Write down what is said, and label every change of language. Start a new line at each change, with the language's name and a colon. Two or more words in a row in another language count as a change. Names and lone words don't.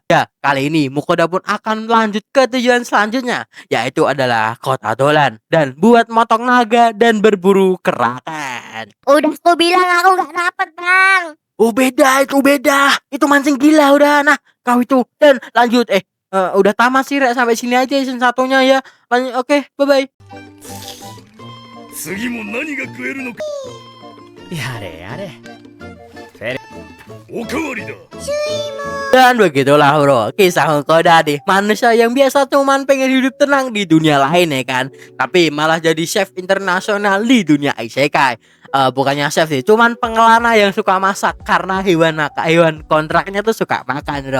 Indonesian: Ya kali ini Mukoda pun akan lanjut ke tujuan selanjutnya, yaitu adalah kota Dolan, dan buat motong naga dan berburu kerakan. Udah aku bilang aku nggak dapat bang. Oh beda, itu mancing gila udah. Nah kau itu, dan lanjut udah tamat sih Rek, sampai sini aja season 1-nya ya. Lanjut, oke,
English: bye bye.
Japanese: 次も何が食えるのか。やれやれ。おかわりだ。
Indonesian: Dan begitulah bro, kisah Mukoda nih, manusia yang biasa cuman pengen hidup tenang di dunia lain ya kan, tapi malah jadi chef internasional di dunia isekai. Bukannya chef sih, cuman pengelana yang suka masak karena hewan kontraknya tuh suka makan bro.